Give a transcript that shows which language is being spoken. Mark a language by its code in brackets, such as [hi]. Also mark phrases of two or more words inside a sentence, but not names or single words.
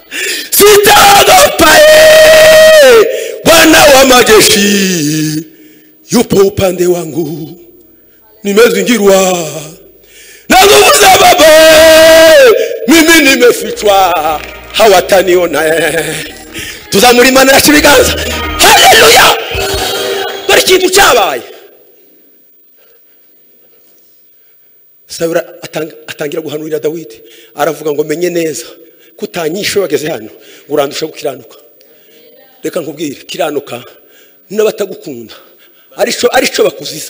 [sw] Sitaogopa, Bwana wa majeshi yupo upande wangu, nimezingirwa na nguvu za Baba, mimi nimefichwa, hawataniona. [rw] Tuzamurimana na kibiganza. Haleluya! Dore ikintu cyabaye. Sawuli atangira guhanurira Dawidi, aravuga ngo menye neza kutanyisho wageze hano urandusha gukiranuka. Reka nkubwire, kiranuka n'abatagukunda arico bakuziza.